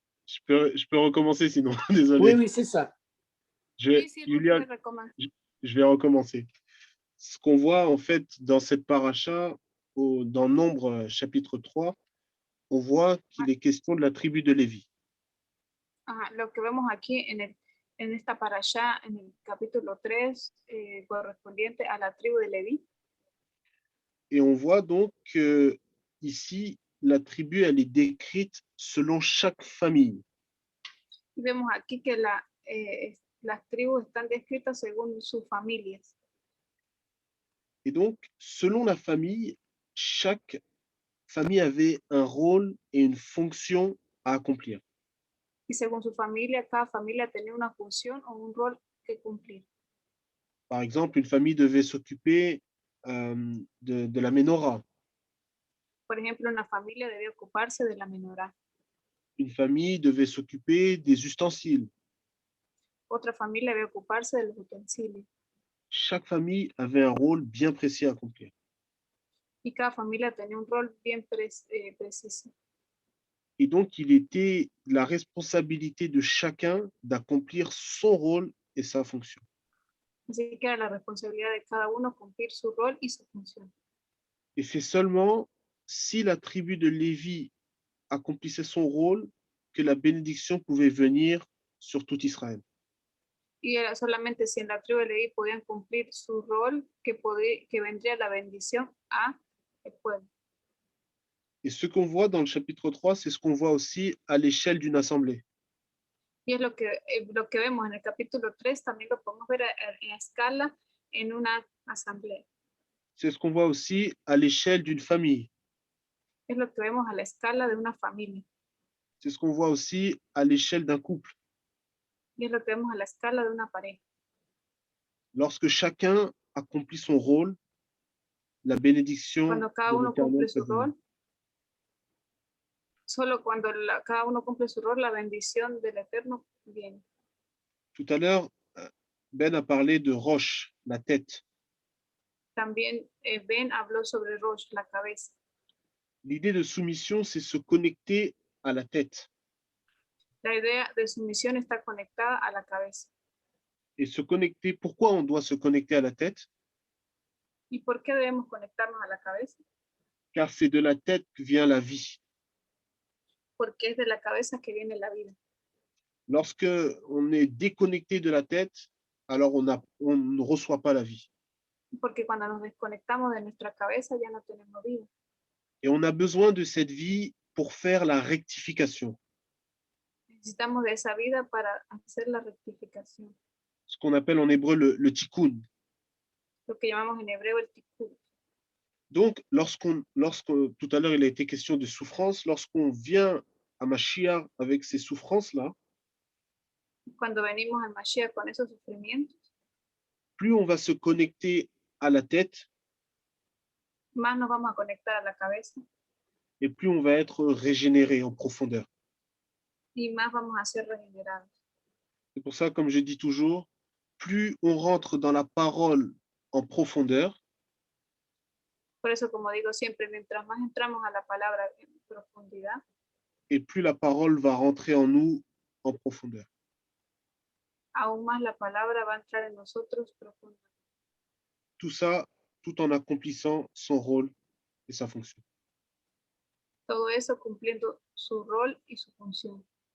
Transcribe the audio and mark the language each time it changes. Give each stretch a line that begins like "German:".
French: Je peux recommencer sinon, désolé. Oui, oui, c'est ça. Julia, je vais recommencer. Ce qu'on voit en fait dans cette paracha, dans Nombre chapitre 3, on voit qu'il est question de la tribu de Lévi.
Spanish: Lo que vemos aquí en esta parasha, en el capítulo 3, correspondiente a la tribu de Leví.
French: Et on voit donc que ici, la tribu, elle est décrite selon chaque famille.
Spanish: Y vemos aquí que las tribus están descritas según sus familias.
French: Et donc, selon la famille, chaque famille avait un rôle et une fonction à accomplir.
Spanish: Y según su familia, cada familia tenía una función o un rol que cumplir.
French: Par exemple, une famille devait s'occuper de la menorah.
Spanish: Por ejemplo, una familia debía ocuparse de la menorá.
French: Une famille devait s'occuper des ustensiles.
Spanish: Otra familia debía ocuparse de los utensilios.
French: Chaque famille avait un rôle bien précis à accomplir.
Spanish: Y cada familia tenía un rol bien preciso.
French: Et donc, il était la responsabilité de chacun d'accomplir son rôle et sa fonction.
Spanish: Así que era la responsabilidad de cada uno cumplir su rol y su función.
French: Et c'est seulement si la tribu de Lévi accomplissait son rôle que la bénédiction pouvait venir sur tout Israël.
Spanish: Y era solamente si en la tribu de Leví podían cumplir su rol que vendría la bendición a el pueblo.
French: Et ce qu'on voit dans le chapitre 3, c'est ce qu'on voit aussi à l'échelle d'une assemblée.
Spanish: Y es lo que vemos en el capítulo 3, también lo podemos ver en escala en una asamblea.
French: C'est ce qu'on voit aussi à l'échelle d'une famille.
Spanish: Es lo que vemos a la escala de una familia.
French: C'est ce qu'on voit aussi à l'échelle d'un couple.
Spanish: Y es lo que vemos a la escala de una pareja.
French: Lorsque chacun accomplit son rôle, la bénédiction
Spanish: Cuando cada
French: de
Spanish: uno cumple
French: l'Éternel
Spanish: su
French: peut venir.
Spanish: rol, solo cuando cada uno cumple su rol, la bendición del Eterno viene.
French: Tout à l'heure, Ben a parlé de roche, la tête.
Spanish: También Ben habló sobre Rosh, la cabeza.
French: L'idée de soumission, c'est se connecter à la tête.
Spanish: La idea de sumisión está conectada a la cabeza.
French: Et se connecter, pourquoi on doit se connecter à la tête?
Spanish: ¿Y por qué debemos conectarnos a la cabeza?
French: Car c'est de la tête que vient la vie.
Spanish: Porque es de la cabeza que viene la vida.
French: Lorsque on est déconnecté de la tête, alors on ne reçoit pas la vie.
Spanish: Porque cuando nos desconectamos de nuestra cabeza ya no tenemos vida.
French: Et on a besoin de cette vie pour faire la rectification,
Spanish: Necesitamos de esa vida para hacer la rectificación.
French: ce qu'on appelle en hébreu le tikkun.
Spanish: Lo que llamamos en hebreo el tikkun.
French: Donc, tout à l'heure il a été question de souffrance, lorsqu'on vient à Mashiach avec ces souffrances-là,
Spanish: Cuando venimos al Mashiach con esos sufrimientos,
French: plus on va se connecter à la tête
Spanish: más nos vamos a conectar a la cabeza
French: et plus on va être régénéré en profondeur.
Spanish: y más vamos a ser regenerados.
French: C'est pour ça, comme je dis toujours, plus on rentre dans la parole en profondeur,
Spanish: Por eso, como digo siempre, mientras más entramos a la palabra en profundidad,
French: et plus la parole va rentrer en nous en profondeur.
Spanish: aún más la palabra va a entrar en nosotros profundamente.
French: Tout ça, tout en accomplissant son rôle et sa fonction.
Spanish: Todo eso cumpliendo su rol y su función.